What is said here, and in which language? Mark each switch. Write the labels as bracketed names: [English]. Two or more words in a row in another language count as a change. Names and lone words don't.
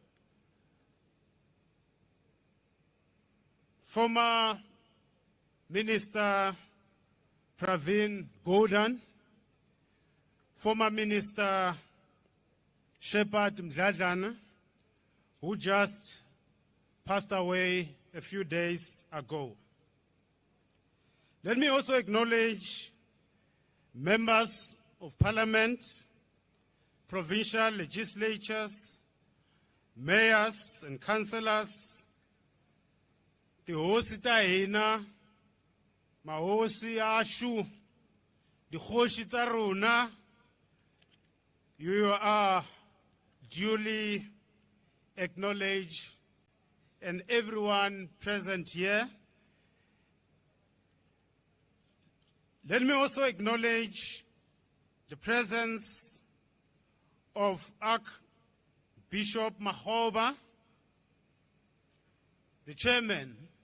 [English] Former Minister Pravin Gordhan, former Minister Shepard Mdladlana, who just passed away a few days ago. Let me also acknowledge members of Parliament, provincial legislatures, mayors and councillors, the [Tsonga] hosi ta hina, mahosi ashu, [English] the [Northern Sotho] khoshi tsa rona. [English] You are duly acknowledged, and everyone present here. Let me also acknowledge the presence of Archbishop Makgoba, the chairman.